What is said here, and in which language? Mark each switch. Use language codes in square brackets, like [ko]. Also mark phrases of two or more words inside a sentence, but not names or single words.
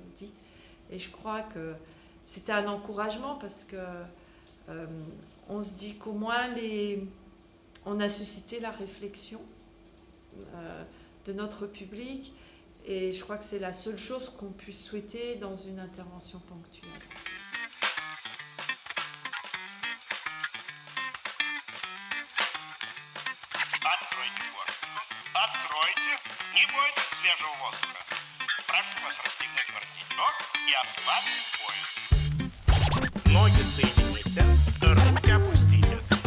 [fr] » Et je crois que c'était un encouragement parce qu'on se dit qu'au moins on a suscité la réflexion de notre public. Et je crois que c'est la seule chose qu'on puisse souhaiter dans une intervention ponctuelle. [ru] Откройте форточку. Откройте. Не бойтесь свежего воздуха. Прошу вас расстегнуть воротничок и ослабить пояс. Ноги соедините, руки опустите.